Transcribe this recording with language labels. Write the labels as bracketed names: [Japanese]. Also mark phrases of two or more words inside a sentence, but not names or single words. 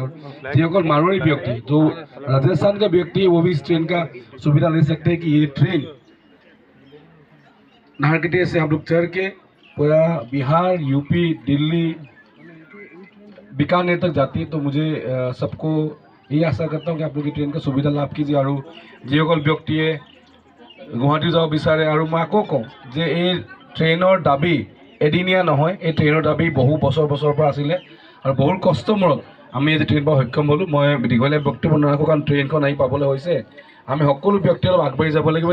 [Hindi] और जो मारवाड़ी व्यक्ति, जो राजस्थान का व्यक्ति है, वो भी इस ट्रेन का सुविधा ले सकते हैं कि ये ट्रेन नाहरकटिया से हम लोग चढ़ के पूरा बिहार, यूपी, दिल्ली, बीकानेर तक जाती है। तो मुझे सबको यही आशा करता हूँ कि आप लोग ट्रेन का सुविधा लाभ कीजिए। [Assamese] और যিসকল ব্যক্তিয়ে গুৱাহাটী যাব বিচাৰে, আৰু মই আকৌ কওঁ যে এই ট্ৰেইনৰ দাবী এদিনীয়া নহয়, এই ট্ৰেইনৰ দাবী বহু বছৰৰ পৰা আছিলে, আৰু বহুত কষ্টৰ মূৰত আমি আজি ট্ৰেইন পোৱা সক্ষম হ'লোঁ। মই দীঘলীয়া বক্তব্য নাৰাখোঁ, কাৰণ ট্ৰেইনখন আহি পাবলৈ হৈছে। আমি সকলো ব্যক্তি অলপ আগবাঢ়ি যাব লাগিব।